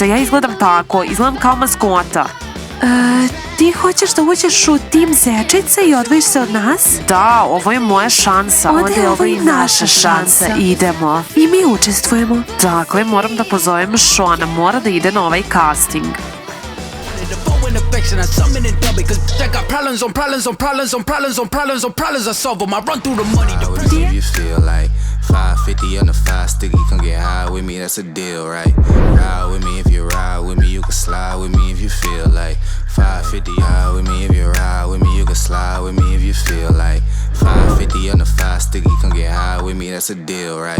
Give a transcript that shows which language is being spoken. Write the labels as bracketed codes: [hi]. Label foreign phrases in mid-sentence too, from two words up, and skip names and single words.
[sr] Ja izgledam tako, izgledam kao maskota. Ti hoćeš da uđeš u tim Zečice i odvojiš se od nas? Da, ovo je moja šansa. Onda je ovo i naša šansa. Idemo. I mi učestvujemo. Dakle, moram da pozovem Šona. Mora da ide na ovaj casting. [en] Affection, I summon and dub it, cause I got problems on problems on problems on problems on problems on problems, I solve them, I run through the money. If you feel like 550 on the 5 sticky, come get high with me, that's a deal, right? Ride with me, if you ride with me, you can slide with me if you feel like 550 ride with me, if you ride with me, you can slide with me if you feel like 550 on the 5 sticky, come get high with me, that's a deal, right?